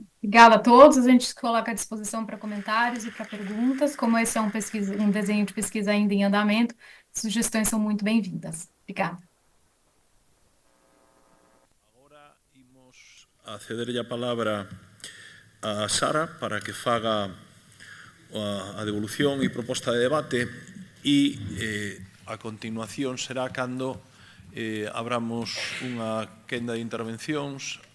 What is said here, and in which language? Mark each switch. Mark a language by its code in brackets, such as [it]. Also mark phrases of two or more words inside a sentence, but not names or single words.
[pt] Obrigada a todos. A gente se coloca à disposição para comentários e para perguntas. Como esse é um desenho de pesquisa ainda em andamento, sugestões são muito bem-vindas. Obrigada. [gl] Agora imos a cederlle a palabra a Sara para que faga a devolución e proposta de debate e a continuación será cando abramos unha quenda de intervencións.